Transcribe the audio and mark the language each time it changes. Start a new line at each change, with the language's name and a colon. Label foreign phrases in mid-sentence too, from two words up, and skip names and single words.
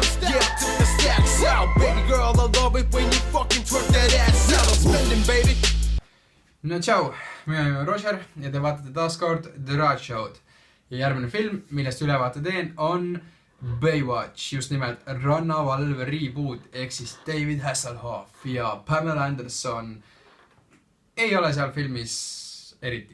English: Yeah, I took the stacks out. Baby girl, I love it when you fucking twerk that ass out. I'm spending, baby.
Estonian: No tšau, mina olen Roger ja te vaatate taas kord The Raj Show'd. Ja järgmine film, millest ülevaate teen, on Baywatch, just nimelt rannavalve reboot, ehk siis David Hasselhoff ja Pamela Anderson ei ole seal filmis eriti.